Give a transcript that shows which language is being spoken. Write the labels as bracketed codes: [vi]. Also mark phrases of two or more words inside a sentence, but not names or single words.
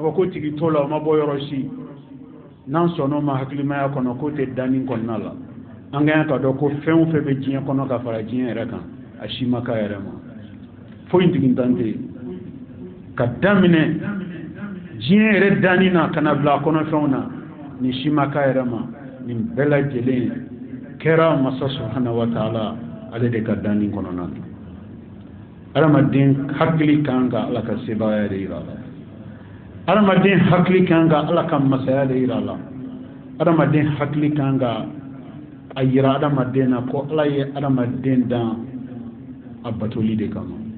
[bm] fɔ ko tigi t'o la o ma bɔ yɔrɔ si n'an sɔnn'o ma hakilimaya kɔnɔ k'o tɛ danni kɔnɔna la an ka kan ka dɔn ko fɛn o fɛn bɛ diɲɛ kɔnɔ ka fara diɲɛ yɛrɛ kan a si ma k'a yɛrɛ ma foyi tigintan tɛ yen ka daminɛ diɲɛ yɛrɛ danni na ka na bila a kɔnɔfɛnw na nin si ma k'a yɛrɛ ma nin bɛɛ lajɛlen kɛra masa [ar] سبحانه وتعالى [bm] ale de ka danni kɔnɔna na adamaden hakili kan ka ala ka sebagaya de yira a la adamaden hakili kan ka ala ka masaya de yira a la adamaden hakili kan ka a yira adamaden na ko ala ye adamaden dan a batoli de kama